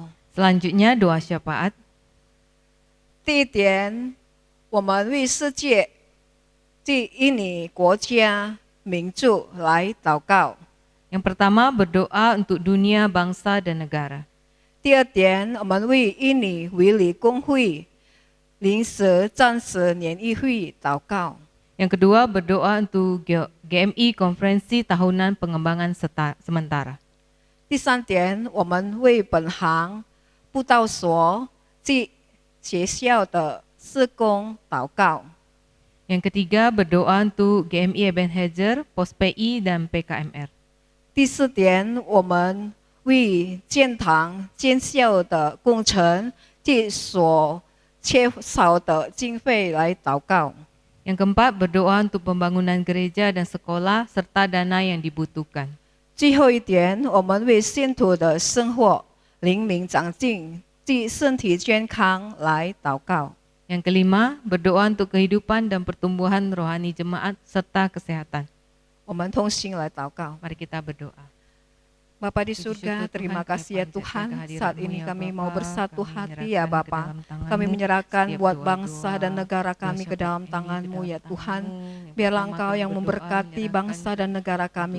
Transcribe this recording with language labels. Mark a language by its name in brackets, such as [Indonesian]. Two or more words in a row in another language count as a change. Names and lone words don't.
[Indonesian] Selanjutnya doa syafaat. [Chinese] 第一点，我们为世界及印尼国家民族来祷告。 [Indonesian] Yang pertama berdoa untuk dunia, bangsa dan negara. [Chinese] 第二点，我们为印尼维理公会临时暂时联谊会祷告。 [Indonesian] Yang kedua berdoa untuk GMI Konferensi Tahunan Pengembangan Sementara. [Chinese] 第三点，我们为本行布道所及学校的事工祷告。 [Indonesian] Yang ketiga berdoa untuk GMI Ebenezer, Pos PI dan PKMR. [Chinese] 第四点，我们为建堂建校的工程及所缺少的经费来祷告。 [Indonesian] Yang keempat berdoa untuk pembangunan gereja dan sekolah serta dana yang dibutuhkan. [Chinese] 最后一点，我们为信徒的生活、灵命长进及身体健康来祷告。 [Indonesian] Yang kelima berdoa untuk kehidupan dan pertumbuhan rohani jemaat serta kesehatan. [Chinese] 我们同心来祷告。 [Indonesian] Mari kita berdoa. Bapa di Puji surga, syukur terima Tuhan, kasih ya kami panjatkan Tuhan, kehadirat-Mu saat ini ya kami Bapa. mau bersatu Kami hati menyerahkan ya ke Bapa. dalam Kami tangan-Mu menyerahkan setiap buat doa-doa, bangsa dan negara doa kami ke syafaat dalam kami ke tangan-Mu dalam ya Tuhan. tangan-Mu. Yang Biarlah pertama Engkau kami yang berdoa memberkati menyerahkan bangsa dan negara kami